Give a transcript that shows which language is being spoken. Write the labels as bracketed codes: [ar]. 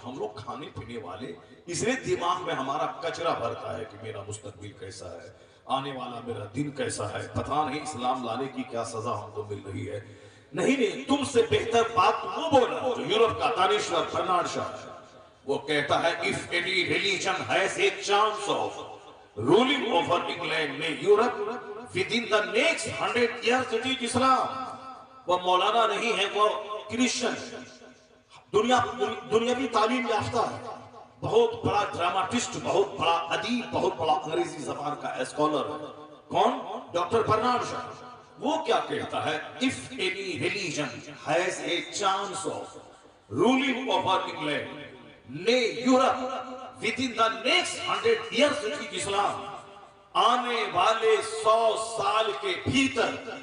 [ur] ہم لوگ کھانے پینے والے اس لیے دماغ میں ہمارا کچرا بھرتا ہے کہ میرا مستقبل کیسا ہے، آنے والا میرا دن کیسا ہے، پتہ نہیں اسلام لانے کی کیا سزا ہم کو مل رہی ہے. نہیں، تم سے بہتر بات وہ بولا جو یورپ کا دانشور برنارڈ شاہ ہے. وہ کہتا ہے [en] if any religion has a chance of ruling over England [ur] میں Europe [en] within the next 100 years it is Islam. [ur] وہ مولانا نہیں ہے، وہ کرسچن ہے، دنیاوی تعلیم یافتہ ہے، بہت بڑا ڈراماٹسٹ، بہت بڑا ادیب، بہت بڑا انگریزی زبان کا اسکالر ہے۔ کون؟ ڈاکٹر برنارڈ شا۔ وہ کیا کہتا ہے؟ [en] if any religion has a chance of ruling over England, nay Europe within the next 100 years of Islam، [ur] آنے والے 100 سال کے بھیتر